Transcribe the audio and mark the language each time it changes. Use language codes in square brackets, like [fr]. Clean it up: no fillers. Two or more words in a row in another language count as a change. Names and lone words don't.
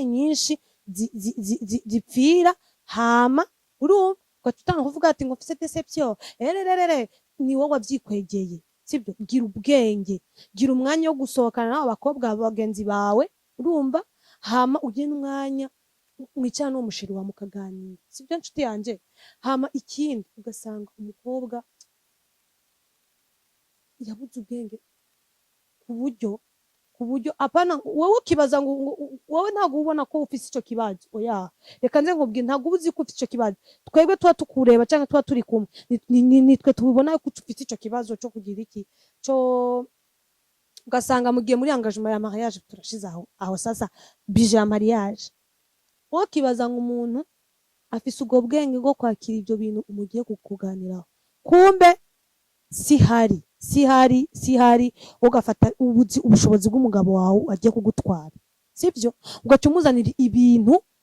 [rn] nyinshi zipfira hama urumva ugatanga kuvuga ati ngo mfise deception ni wowe wavyikwegeye sibyo gira ubwenge gira umwanya wo gusohokana n'abo bakobwa bagenzi bawe urumva hama ugena umwanya mwicara n'uwo musheri wa mukaganira sibyo nshuti yanje hama ikindi ugasanga umukobwa yabuze ubwenge ku buryo apana wowe ukibaza ngo wowe ntabwo ubona ko ufise ico kibazo oya reka nze nkubwire ntabwo uzi ko ufise ico kibazo twebwe tuba tukureba cyangwa tuba turi kumwe nitwe tubibona ko ufise ico kibazo cyo kugira iki cyo ugasanga mugiye muri engagement ya mariage turashize aho sasa bije ya mariage wowe ukibaza ngo umuntu afise ubwo bwenge bwo kwakira ibyo bintu umugiye kukuganiraho kumbe sihari ugafata ubushobozi bw'umugabo wawe agiye kugutwara sibyo ugaca umuzanira ibintu